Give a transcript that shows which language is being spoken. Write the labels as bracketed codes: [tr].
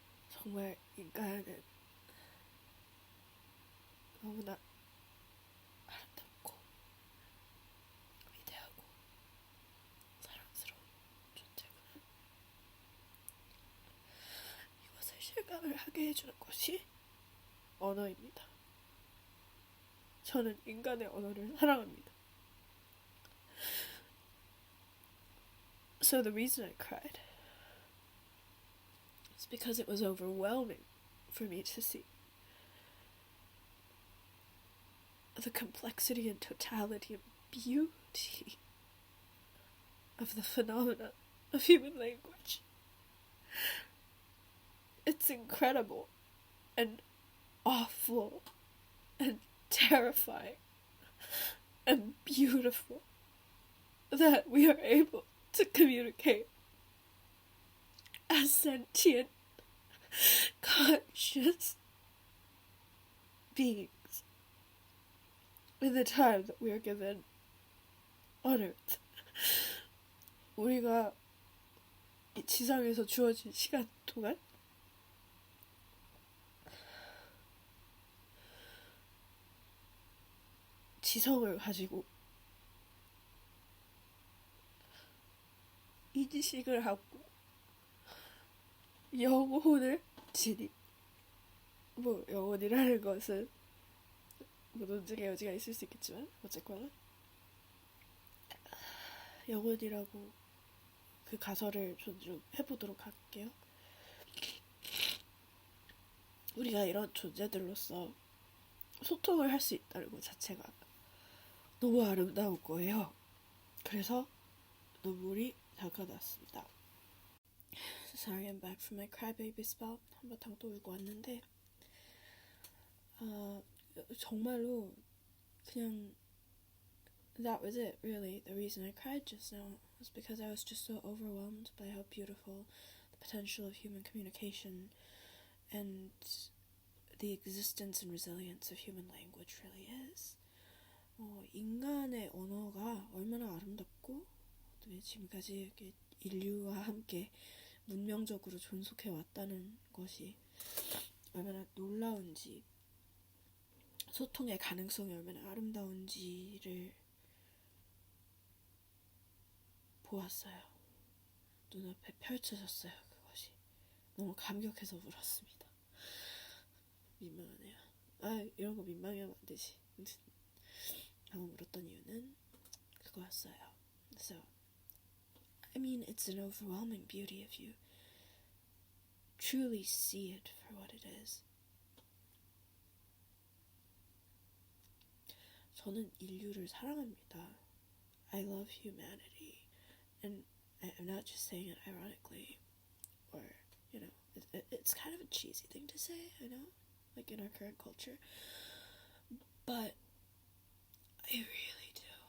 [ko] 정말 인간은 너무나 아름답고 위대하고 사랑스러운 존재구나. 이것을 실감을 하게 해주는 것이 언어입니다. 저는 인간의 언어를 사랑합니다. [en] So the reason I cried is because it was overwhelming for me to see the complexity and totality and beauty of the phenomena of human language. It's incredible and awful and terrifying and beautiful that we are able to communicate as sentient, conscious beings in the time that we are given on Earth. [ko] 우리가 이 지상에서 주어진 시간 동안 지성을 가지고 인식을 하고 영혼을 지니, 뭐 영혼이라는 것은 뭐 논쟁의 여지가 있을 수 있겠지만 어쨌거나 영혼이라고 그 가설을 좀 해보도록 할게요. 우리가 이런 존재들로서 소통을 할 수 있다는 것 자체가 너무 아름다운 거예요. 그래서 눈물이 잠깐 났습니다. [en] Sorry, I'm back from my crybaby spell. [ko] 한바탕 또 울고 왔는데 정말로 그냥 [en] that was it, really. The reason I cried just now was because I was just so overwhelmed by how beautiful the potential of human communication and the existence and resilience of human language really is. [ko] 인간의 언어가 얼마나 아름답고 지금까지 이렇게 인류와 함께 문명적으로 존속해 왔다는 것이 얼마나 놀라운지, 소통의 가능성이 얼마나 아름다운지를 보았어요. 눈앞에 펼쳐졌어요. 그것이 너무 감격해서 울었습니다. 민망하네요. 이런 거 민망해하면 안 되지. 방금 울었던 이유는 그거였어요. [en] So, I mean, it's an overwhelming beauty if you truly see it for what it is. [ko] 저는 인류를 사랑합니다. [en] I love humanity. And I'm not just saying it ironically or, you know, it's kind of a cheesy thing to say, I know, like in our current culture, but I really do.